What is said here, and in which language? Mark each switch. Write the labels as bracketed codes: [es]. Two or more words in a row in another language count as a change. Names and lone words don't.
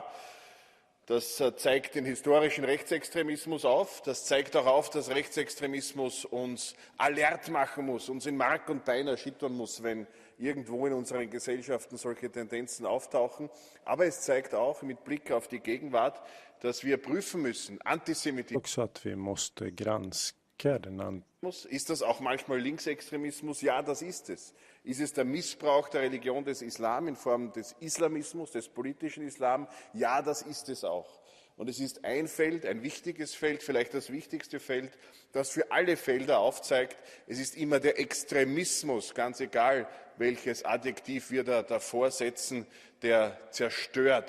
[de] Das zeigt den historischen Rechtsextremismus auf. Das zeigt auch auf, dass Rechtsextremismus uns alert machen muss, uns in Mark und Bein erschüttern muss, wenn irgendwo in unseren Gesellschaften solche Tendenzen auftauchen. Aber es zeigt auch mit Blick auf die Gegenwart, dass wir prüfen müssen, Antisemitismus. [sv] Också att vi måste granska den [de] Ist das auch manchmal Linksextremismus? Ja, das ist es. Ist es der Missbrauch der Religion des Islam in Form des Islamismus, des politischen Islam? Ja, das ist es auch. Und es ist ein Feld, ein wichtiges Feld, vielleicht das wichtigste Feld, das für alle Felder aufzeigt, es ist immer der Extremismus, ganz egal, welches Adjektiv wir da davor setzen, der zerstört.